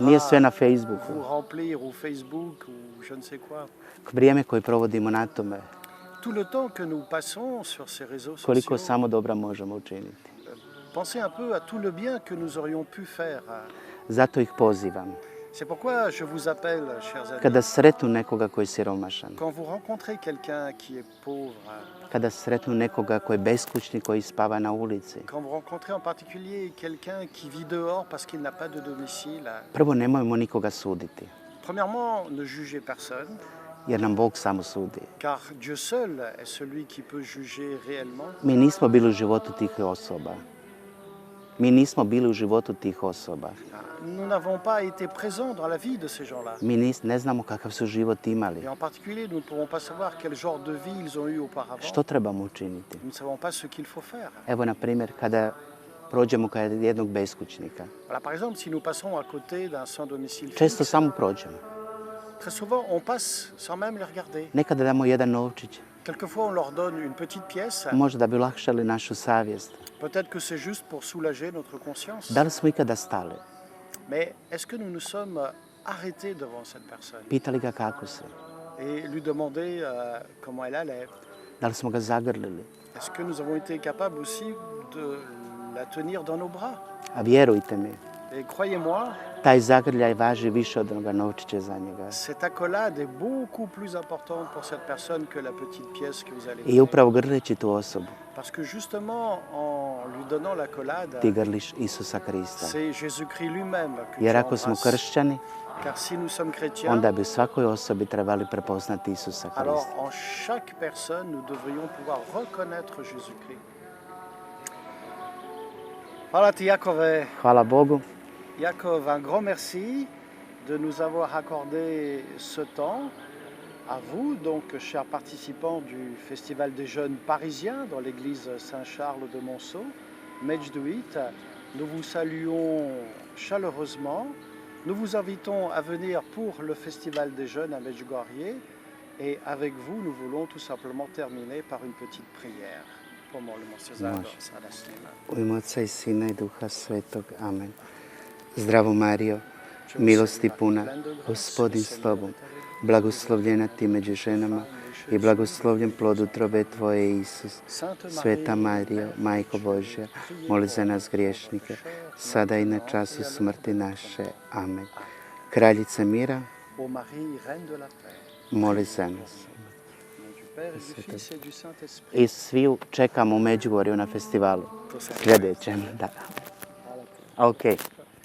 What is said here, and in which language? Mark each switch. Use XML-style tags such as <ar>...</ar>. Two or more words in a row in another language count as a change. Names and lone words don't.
<hr>nije sve na Facebooku.</hr> <fr>vous remplir, ou Facebook, ou je ne sais quoi.</fr> <hr>Vrijeme koje provodimo na tome,</hr> <fr>Tout le temps que nous passons sur ces réseaux</fr> <hr>koliko</hr> <fr>sociaux,</fr> <hr>samo dobra možemo učiniti.</hr> <fr>pensez un peu à tout le bien que nous aurions pu faire.</fr> <hr>Zato ih pozivam.</hr> <fr>C'est pourquoi je vous appelle, chers amis,</fr> <hr>Kada sretnu nekoga koji je siromašan,</hr> <fr>quand vous rencontrez quelqu'un qui est pauvre,</fr> <hr>kada sretnu nekoga koji je beskućnik, koji spava na ulici,</hr> <fr>quand vous rencontrez en particulier quelqu'un qui vit dehors parce qu'il n'a pas de domicile,</fr> <hr>prvo nemojmo nikoga suditi,</hr> <fr>premièrement, ne jugez personne,</fr> <hr>jer nam Bog samo sudi.</hr> <fr>car Dieu seul est celui qui peut juger réellement.</fr> <hr>Mi nismo bili u životu tih osoba. Mi nismo bili u životu tih osoba.</hr> <fr>Nous n'avons pas été présents dans la vie de ces gens-là.</fr> <hr>Mi ne znamo kakav su život imali.</hr> <fr>Et en particulier, nous ne pouvons pas savoir quel genre de vie ils ont eu auparavant.</fr> <hr>Što trebamo učiniti?</hr> <fr>Nous ne savons pas ce qu'il faut faire.</fr> <hr>Evo, na primjer, kada prođemo kod jednog beskućnika,</hr> <fr>Voilà, par exemple, si nous passons à côté d'un sans domicile</fr> <hr>često</hr> <fr>fixe,</fr> <hr>samo prođemo.</hr> <fr>très souvent, on passe sans même les regarder.</fr> <hr>Nekada damo jedan novčić,</hr> <fr>Quelquefois, on leur donne une petite pièce.</fr> <hr>možda da bi olakšali našu savjest.</hr> <fr>Peut-être que c'est juste pour soulager notre conscience.</fr> <hr>Da li smo ikada stali?</hr> <fr>Mais est-ce que nous nous sommes arrêtés devant cette personne</fr> <hr>Pitali ga kako se?</hr> <fr>et lui demander comment elle allait?</fr> <hr>Da li smo ga zagrlili?</hr> <fr>Est-ce que nous avons été capables aussi de la tenir dans nos bras?</fr> <hr>A vjerujte mi,</hr> <fr>Et croyez-moi,</fr> <hr>taj zagrljaj važi više od onoga novčića za njega.</hr> <fr>cette accolade est beaucoup plus importante pour cette personne que la petite pièce que vous allez</fr> <hr>I</hr> <fr>donner.</fr> <hr>upravo grleći tu osobu,</hr> <fr>Parce que justement, en lui donnant l'accolade,</fr> <hr>ti grliš Isusa Krista.</hr> <fr>c'est Jésus-Christ lui-même que</fr> <hr>Jer</hr> <fr>tu</fr> <hr>ako smo</hr> <fr>embrasses.</fr> <hr>kršćani,</hr> <fr>Car si nous sommes chrétiens,</fr> <hr>onda bi u svakoj osobi trebali prepoznati Isusa</hr> <fr>alors</fr> <hr>Krista.</hr> <fr>en chaque personne, nous devrions pouvoir reconnaître Jésus-Christ.</fr> <hr>Hvala ti, Jakove. Hvala Bogu.</hr> <fr>Jakov, un grand merci de nous avoir accordé ce temps. À vous, donc, chers participants du Festival des jeunes parisiens dans l'église Saint-Charles de Monceau, Medjduit, nous vous saluons chaleureusement. Nous vous invitons à venir pour le Festival des jeunes à Medjugorje. Et avec vous, nous voulons tout simplement terminer par une petite prière.</fr> <hr>Pomolimo se zajedno sada s njima. U ime Oca i Sina i Duha Svetog. Amen. Zdravo Marijo, milosti puna, Gospodin s tobom, blagoslovljena ti među ženama i blagoslovljen plod utrobe tvoje, Isus. Sveta Marijo, Majko Božja, moli za nas griješnike, sada i na času smrti naše. Amen. Kraljica mira,</hr> <fr>Ô Marie, Reine de la paix,</fr> <hr>moli za nas.</hr> <fr>au nom du Père et du Fils et du Saint-Esprit.</fr> <hr>I svi čekamo u Međugorju na festivalu. Sljedećem, da. Ok.</hr>